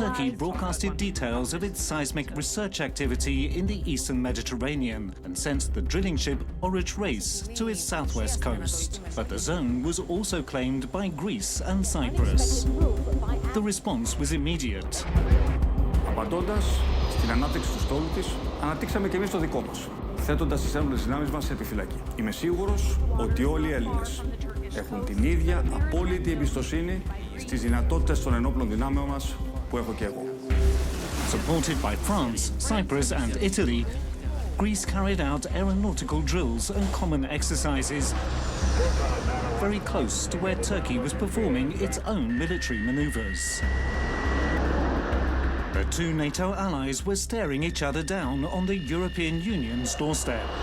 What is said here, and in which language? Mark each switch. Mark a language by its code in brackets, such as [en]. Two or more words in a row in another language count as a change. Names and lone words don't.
[en] Turkey broadcasted details of its seismic research activity in the eastern Mediterranean and sent the drilling ship Orange Race to its southwest coast. But the zone was also claimed by Greece and Cyprus. The response was immediate. [el] Απαντώντας στην ανάπτυξη του στόλου της, αναπτύξαμε και εμείς το δικό μας, θέτοντας τις ένοπλες δυνάμεις μας σε επιφυλακή. Είμαι σίγουρος ότι όλοι οι Έλληνες έχουν την ίδια απόλυτη εμπιστοσύνη στις δυνατότητες των ενόπλων δυνάμεων μας που έχω και εγώ. [en] Supported by France, Cyprus and Italy, Greece carried out aeronautical drills and common exercises very close to where Turkey was performing its own military maneuvers. The two NATO allies were staring each other down on the European Union's doorstep.